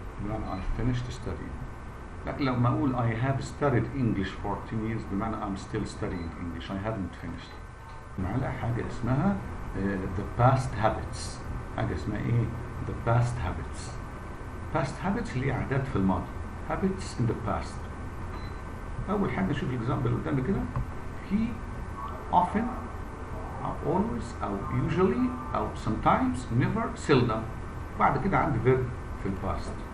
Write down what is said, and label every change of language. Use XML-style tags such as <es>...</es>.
<en>I finished studying.</en> <ar>لكن لما أقول</ar> <en>I have studied English for 10 years</en> <ar>بمعنى</ar> <en>I'm still studying English. I haven't finished.</en> <ar>معنا حاجة اسمها</ar> <en>the past habits.</en> <ar>حاجة اسمها إيه؟</ar> <en>the past habits.</en> <ar>past habits اللي هي عادات في الماضي.</ar> <en>habits in the past.</en> <ar>أول حاجة نشوف الإكزامبل قدامي كده.</ar> <en>he often أو always أو usually أو sometimes never seldom.</en> <ar>بعد كده عندي verb في الباست.</ar>